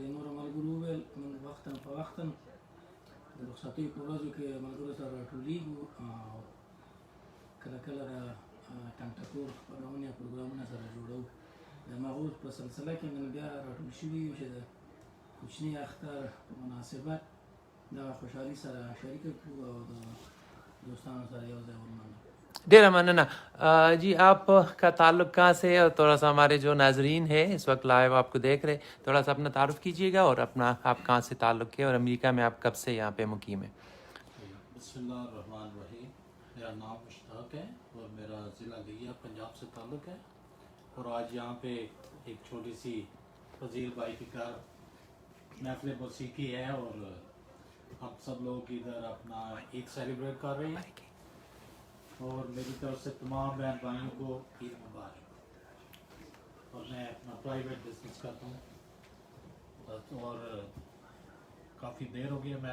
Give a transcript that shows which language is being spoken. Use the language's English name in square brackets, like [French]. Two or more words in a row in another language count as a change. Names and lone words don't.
[Pashto] نورو ملګرو وویل موږ وختاً په وختاً د رخصتیو په ورځو کې ملګرو سره راټولېږو او کله کله د ټنګ ټکور خپرونې او پروګرامونه سره جوړوو د هغو په سلسله کې نن بیا راټول شوي یو چې د کوچني اختر په مناسبت دغه خوشحالي سره شریکه کړو او د دوستانو سره یو ځای ولمانځو [Urdu] ډیرہ مننا جی آپ کا تعلق کہاں سے ہے اور تھوڑا سا ہمارے جو ناظرین ہیں اس وقت لائیو آپ کو دیکھ رہے تھوڑا سا اپنا تعارف کیجیے گا اور اپنا آپ کہاں سے تعلق ہے اور امریکہ میں آپ کب سے یہاں پہ مقیم ہیں بسم اللہ الرحمن الرحیم میرا نام مشتاق ہے اور میرا ضلع لیا پنجاب سے تعلق ہے اور آج یہاں پہ ایک چھوٹی سی وزیر بھائی کی گھر محفل موسیقی ہے اور ہم سب لوگ ادھر اپنا عید سیلیبریٹ کر رہے ہیں اور میری طرف سے تمام بہن بھائیوں کو عید مبارک اور میں اپنا [English] private business [Urdu] کرتا ہوں اور کافی دیر ہو گیا میں